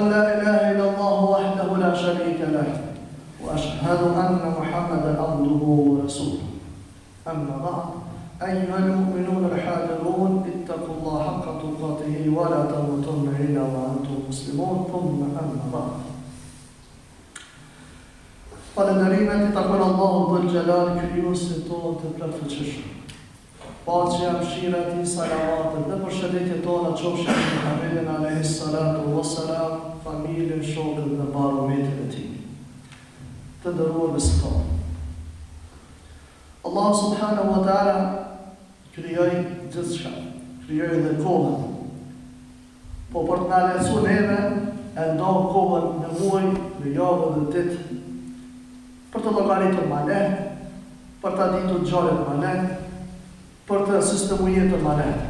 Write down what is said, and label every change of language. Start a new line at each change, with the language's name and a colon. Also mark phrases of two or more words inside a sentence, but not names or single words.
Arabic: لا إله إلا الله وحده لا شريك له وأشهد أن محمدا عبده ورسوله أما بعد أيها المؤمنون الحاذرون اتقوا الله حق تقاته ولا تموتن إلا وأنتم مسلمون ثم أما بعد
Albanian: Falënderimet I takon Allahu dhul Gjelal, krijuesit tonë të plotfuqishëm. Paqja, mëshira e Tij, salavatet dhe përshëndetjet tona qofshin mbi Muhammedin
Arabic: عليه الصلاة والسلام,
Albanian: familjen, shokët dhe barometrin e Tij. Të nderuar besimtarë. Allah
Arabic: سبحانه وتعالى
Albanian: krijoi gjithçka, krijoi edhe kohën. Po për të na lecuar neve, e ndon kohën në muaj, në javë dhe ditë, për të llogaritur ma lehtë, për të ditur ngjarjet ma lehtë, për të sistemu jetën ma lehtë.